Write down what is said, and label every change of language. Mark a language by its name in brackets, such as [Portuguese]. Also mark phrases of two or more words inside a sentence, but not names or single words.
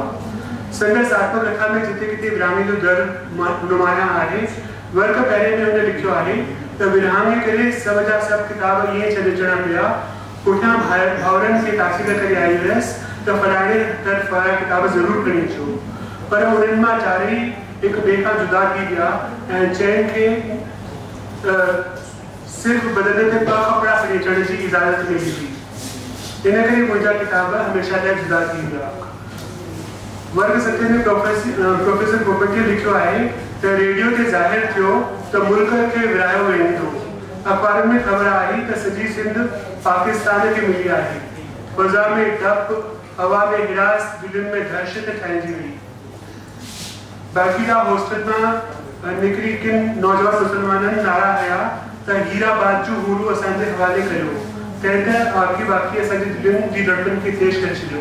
[Sindhi] संदसि आत्मकथा में जिते किथे विरहाङे जो दर्द नुमाया आहे, वर्क पहिरें में हुन लिखियो आहे त विरहाङे करे सभ जा सभु किताब ईअं छॾे अचणा पिया, पुठियां भाउरनि खे तासीर करे आई हुयसि त फलाणे तरफ़ वारा किताब ज़रूरु खणी अचो, पर उन्हनि मां चारई हिक ॿिए खां जुदा थी विया ऐं चइनि खे सिर्फ़ बदन ते ॿ कपिड़ा खणी अचण जी इजाज़त मिली हुई। इन करे मुंहिंजा किताब हमेशह लाइ जुदा थी विया। वर्ग सत्य में प्रोफेसर पोपटी लिखियो आहे त रेडियो ते ज़ाहिर थियो त मुल्क खे विरायो वेंदो, अखबार में ख़बर आई त सॼी सिंध पाकिस्तान खे मिली आहे, फ़ज़ा में डप, हवा में हिरास, दिलनि में दहशत ठाहिजी हुई। बाक़ीदा हॉस्टल मां निकिरी किन नौजवान मुसलमाननि नारा हया त हीरा बाजू हूरू असांजे हवाले कयो, तंहिं त आखी बाक़ी असांजी दिलनि जी धड़कन खे तेज़ करे छॾियो।